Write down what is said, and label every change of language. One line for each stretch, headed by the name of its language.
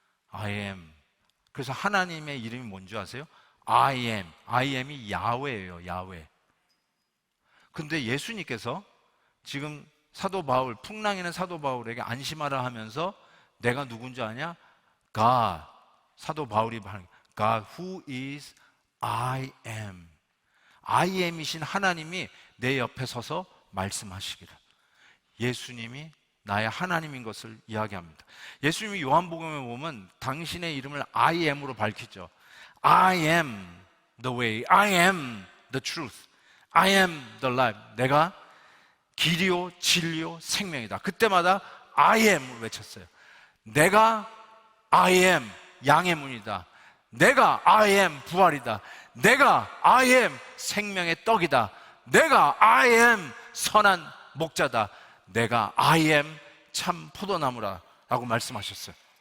English: I am.
Korean: 그래서 하나님의 이름이 뭔지 아세요?
English: I am. I am이
Korean: 야훼예요. 야훼. 근데 예수님께서 지금 사도 바울, 풍랑이는 사도 바울에게 안심하라 하면서 내가 누군지 아냐?
English: God.
Korean: 사도 바울이 하는
English: God who is I am.
Korean: I am이신 하나님이 내 옆에 서서 말씀하시기를. 예수님이 나의 하나님인 것을 이야기합니다. 예수님이 요한복음에 보면 당신의 이름을
English: I am
Korean: 으로 밝히죠.
English: I am the way, I am the truth, I am the life.
Korean: 내가 길이요 진리요 생명이다. 그때마다
English: I am
Korean: 을 외쳤어요. 내가 I am 양의 문이다. 내가
English: I am
Korean: 부활이다. 내가 I am 생명의 떡이다. 내가
English: I am
Korean: 선한 목자다. 내가 I am 참 포도나무라 라고 말씀하셨어요.